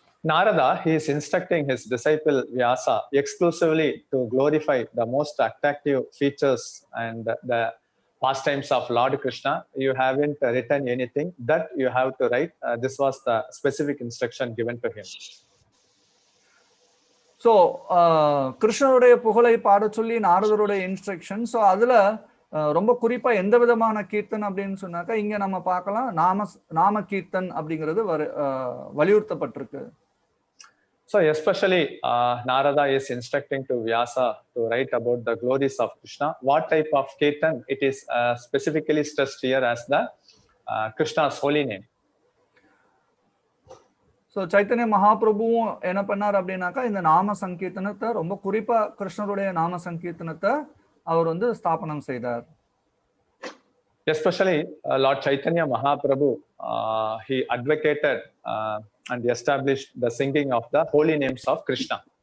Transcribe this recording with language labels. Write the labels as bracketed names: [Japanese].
[English] Narada, he is instructing his disciple Vyasa exclusively to glorify the most attractive features and the pastimes of Lord Krishna. You haven't written anything that you have to write. This was the specific instruction given to him. [Tamil] So கிருஷ்ணருடைய புகழை பாட சொல்லி நாரதருடைய instruction. So அதுல ரொம்ப குறிப்பா எந்த விதமான கீர்த்தன் அப்படின்னு சொன்னாக்கா இங்க நம்ம பார்க்கலாம் நாம கீர்த்தன் அப்படிங்கிறது வலியுறுத்தப்பட்டிருக்கு. [English] So especially Narada is instructing to Vyasa to write about the glories of Krishna. What type of kirtan? It is specifically stressed here as the Krishna's holy name. [Tamil] So Chaitanya மகாபிரபுவும் என்ன பண்ணார் அப்படின்னாக்கா இந்த நாம சங்கீர்த்தனத்தை ரொம்ப குறிப்பா கிருஷ்ணருடைய நாம சங்கீர்த்தனத்தை அவர் ஸ்தாபனம் செய்தார். [English] Especially Lord Chaitanya Mahaprabhu, he advocated and established the singing of the holy names of Krishna.